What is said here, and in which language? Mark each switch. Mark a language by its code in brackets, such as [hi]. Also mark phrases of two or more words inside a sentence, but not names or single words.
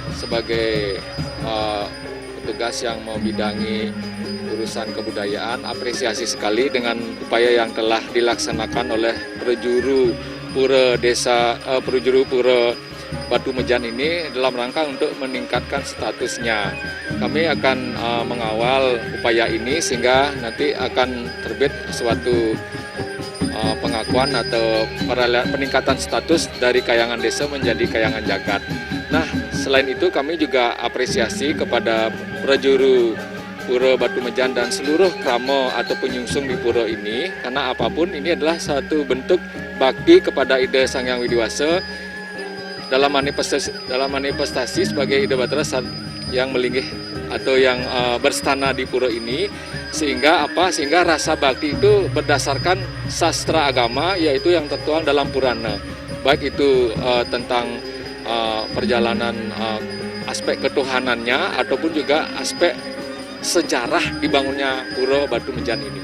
[id] sebagai petugas yang membidangi urusan kebudayaan, apresiasi sekali dengan upaya yang telah dilaksanakan oleh Prajuru Pura Batu Mejan ini dalam rangka untuk meningkatkan statusnya. Kami akan mengawal upaya ini sehingga nanti akan terbit suatu pengakuan atau peningkatan status dari kayangan desa menjadi kayangan jagat. Nah, selain itu kami juga apresiasi kepada Prajuru Pura Batu Mejan dan seluruh krama atau penyungsung di pura ini, karena apapun ini adalah satu bentuk bakti kepada Ida Sang Hyang Widiwasa dalam manifestasi sebagai Ida Batara yang melinggih atau yang berstana di pura ini, sehingga rasa bakti itu berdasarkan sastra agama, yaitu yang tertuang dalam Purana, baik itu tentang perjalanan aspek ketuhanannya ataupun juga aspek sejarah dibangunnya Pura Batu Mejan ini.